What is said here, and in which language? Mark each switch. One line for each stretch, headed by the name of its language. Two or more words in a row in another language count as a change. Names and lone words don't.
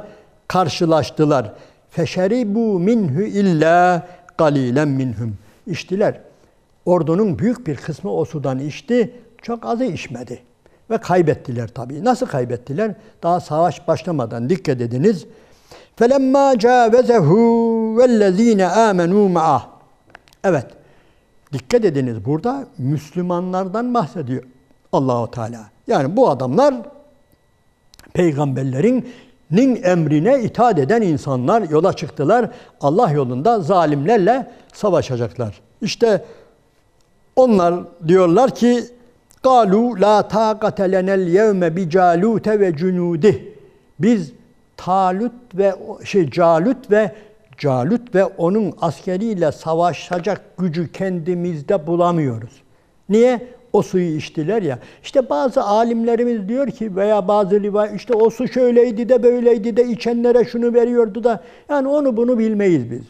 Turkish: Karşılaştılar.
Arabic: فشربوا منه إلا قليلا منهم.
Turkish: İçtiler. Ordunun büyük bir kısmı o sudan içti. Çok azı içmedi. Ve kaybettiler tabii. Nasıl kaybettiler? Daha savaş başlamadan dikkat ediniz.
Arabic: فَلَمَّا جَاوَزَهُ وَالَّذ۪ينَ آمَنُوا مَعَهُ.
Turkish: Evet. Dikkat ediniz, burada Müslümanlardan bahsediyor Allah-u Teala. Yani bu adamlar peygamberlerinin emrine itaat eden insanlar, yola çıktılar. Allah yolunda zalimlerle savaşacaklar. İşte onlar diyorlar ki
Arabic: قَالُوا لَا تَاقَةَ لَنَا الْيَوْمَ بِجَالُوتَ وَجُنُودِهِ.
Turkish: Biz Calut ve onun askeriyle savaşacak gücü kendimizde bulamıyoruz. Niye? O suyu içtiler ya. İşte bazı alimlerimiz diyor ki veya bazı rivayet işte o su şöyleydi de böyleydi de içenlere şunu veriyordu da, yani onu bunu bilmeyiz biz.